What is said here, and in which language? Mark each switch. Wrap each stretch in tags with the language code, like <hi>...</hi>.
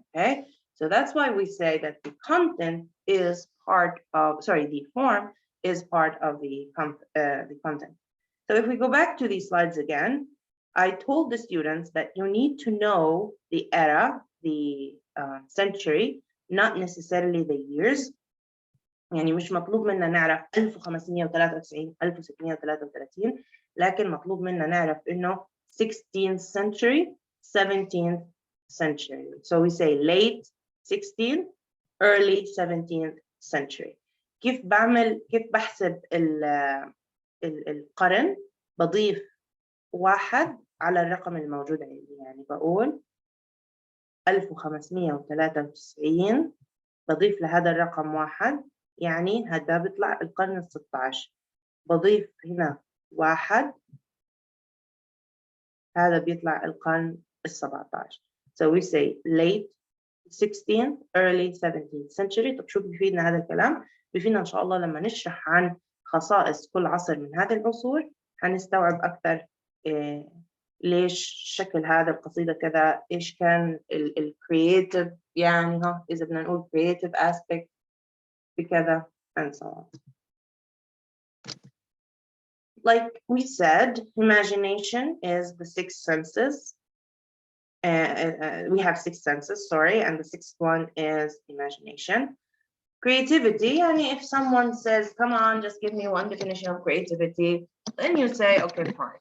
<en>Okay, so that's why we say that the content is part of, sorry, the form is part of the content. So if we go back to these slides again, I told the students that you need to know the era, the century, not necessarily the years.</en> <ar>يعني مش مطلوب منا نعرف 1593 1633 لكن مطلوب منا نعرف انه</ar> <en>16th century 17th century. So we say late 16th early 17th century.</en> <ar>كيف بحسب القرن؟ بضيف واحد على الرقم الموجود عندي، يعني بقول 1593 بضيف لهذا الرقم واحد، يعني هذا بيطلع القرن ال16. بضيف هنا واحد، هذا بيطلع القرن ال17.</ar> <en>So we say late 16th early 17th century.</en> <ar>طب شو بيفيدنا هذا الكلام؟ بيفيدنا إن شاء الله لما نشرح عن خصائص كل عصر من هذه العصور هنستوعب أكثر ليش شكل هذا القصيدة كذا، إيش كان الكرياتيف، يعني ها إذا بدنا نقول</ar> <en>creative aspect</en> <ar>بكذا</ar> <en>and so on. Like we said, imagination is the sixth senses. We have six senses, sorry, and the sixth one is imagination. Creativity, and if someone says, come on, just give me one definition of creativity, then you say, okay, fine.</en>